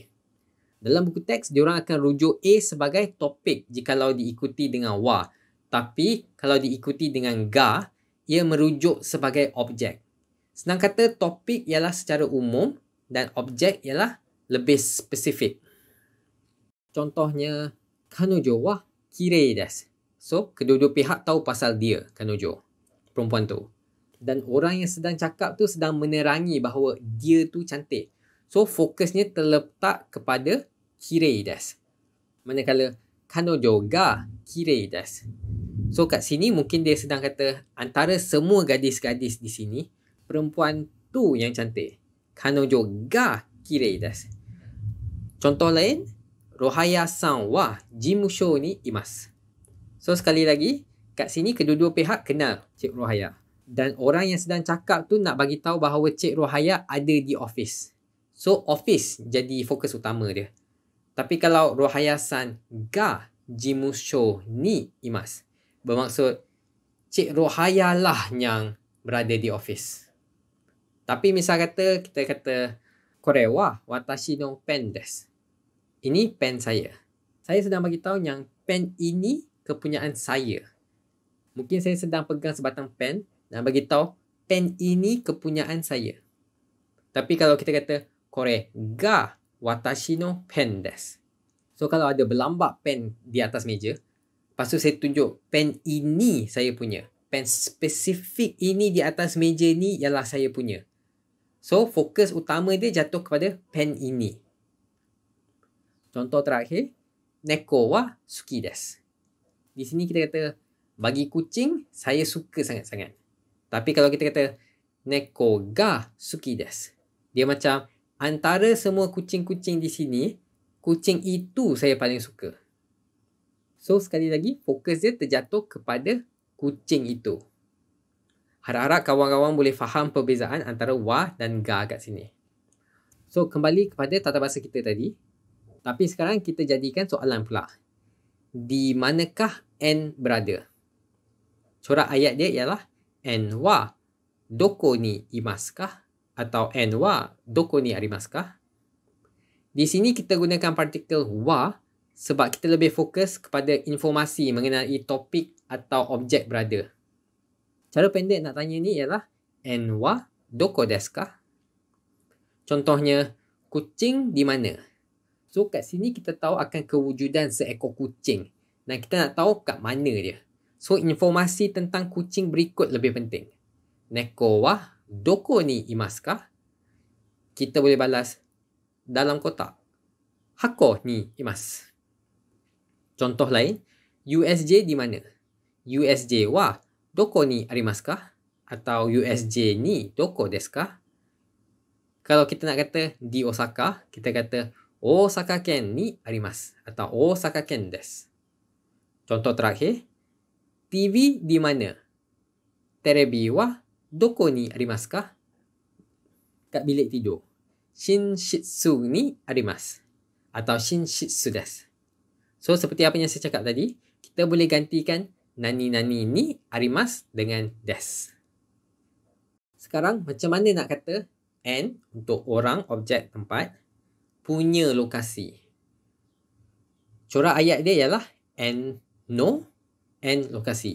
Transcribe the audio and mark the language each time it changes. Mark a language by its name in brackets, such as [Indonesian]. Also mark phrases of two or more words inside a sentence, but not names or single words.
[Malay] Dalam buku teks, diorang akan rujuk A sebagai topik jikalau diikuti dengan wa. Tapi, kalau diikuti dengan ga, ia merujuk sebagai objek. Senang kata, topik ialah secara umum dan objek ialah lebih spesifik. Contohnya, [Japanese] 彼女はきれいです. [Malay] So, kedua-dua pihak tahu pasal dia, kanojo, perempuan tu. Dan orang yang sedang cakap tu sedang menerangi bahawa dia tu cantik. So, fokusnya terletak kepada [Japanese] きれいです. Manakala, 彼女がきれいです. [Malay] So, kat sini mungkin dia sedang kata antara semua gadis-gadis di sini, perempuan tu yang cantik. [Japanese] 彼女がきれいです. Contoh lain, ロハヤさんは事務所にいます. [Malay] So, sekali lagi, kat sini kedua-dua pihak kenal Cik Rohaya. Dan orang yang sedang cakap tu nak bagi tahu bahawa Cik Rohaya ada di office. So, office jadi fokus utama dia. [Japanese] Tapi kalau ロハヤさんが事務所にいます, [Malay] bermaksud Cik Rohaya lah yang berada di office. Tapi misal kata, kita kata, [Japanese] これは私のペンです. [Malay] Ini pen saya. Saya sedang bagi tahu yang pen ini kepunyaan saya. Mungkin saya sedang pegang sebatang pen dan bagi tahu pen ini kepunyaan saya. [Japanese] Tapi kalau kita kata これが私のペンです. [Malay] So kalau ada berlambak pen di atas meja, lepas tu saya tunjuk pen ini saya punya. Pen spesifik ini di atas meja ni ialah saya punya. So fokus utama dia jatuh kepada pen ini. [Japanese] Contoh terakhir, 猫は好きです. [Malay] Di sini kita kata, bagi kucing, saya suka sangat-sangat. Tapi kalau kita kata, [Japanese] 猫が好きです. [Malay] Dia macam, antara semua kucing-kucing di sini, kucing itu saya paling suka. So, sekali lagi, fokus dia terjatuh kepada kucing itu. Harap-harap kawan-kawan boleh faham perbezaan antara wa dan ga kat sini. So, kembali kepada tata bahasa kita tadi. Tapi sekarang kita jadikan soalan pula. Di manakah N berada? Corak ayat dia ialah [Japanese] Nはどこにいますか? Atau Nはどこにありますか? [Malay] Di sini kita gunakan partikel wa sebab kita lebih fokus kepada informasi mengenai topik atau objek berada. Cara pendek nak tanya ni ialah [Japanese] Nはどこですか? [Malay] Contohnya, kucing di mana? So, kat sini kita tahu akan kewujudan seekor kucing. Dan kita nak tahu kat mana dia. So, informasi tentang kucing berikut lebih penting. [Japanese] 猫はどこにいますか? [Malay] Kita boleh balas dalam kotak. [Japanese] 箱にいます. [Malay] Contoh lain, USJ di mana? [Japanese] USJはどこにありますか? Atau USJにどこですか? [Malay] Kalau kita nak kata di Osaka, kita kata [Japanese] 大阪県にあります [Malay] atau [Japanese] 大阪県です. [Malay] Contoh terakhir, TV di mana? [Japanese] テレビはどこにありますか? Kat bilik tidur. 寝室にあります atau 寝室です. [Malay] So, seperti apa yang saya cakap tadi, kita boleh gantikan [Japanese] 何々にあります [Malay] dengan desu. Sekarang, macam mana nak kata N untuk orang, objek, tempat punya lokasi? Corak ayat dia ialah N no, N lokasi.